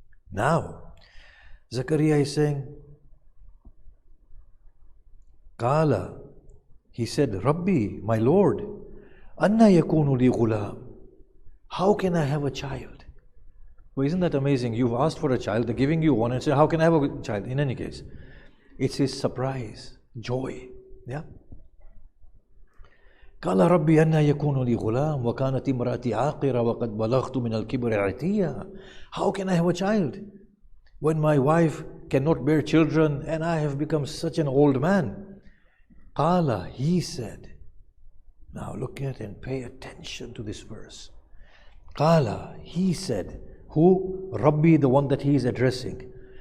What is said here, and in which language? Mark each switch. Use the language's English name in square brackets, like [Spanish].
[English] Now, Zakaria is saying, Qala, he said, Rabbi, my Lord, [Arabic] Anna yakunu li ghulam. [English] How can I have a child? Well, isn't that amazing? You've asked for a child, they're giving you one and say, how can I have a child? In any case, it's his surprise, joy. Yeah? [Arabic] قال ربي أن يكون لي غلام وكانت امرأتي عاقرة وقد بلغت من الكبر عتيا. [English] How can I have a child when my wife cannot bear children and I have become such an old man? قال, he said. Now look at and pay attention to this verse. قال, he said. Who? Rabbi, the one that he is addressing.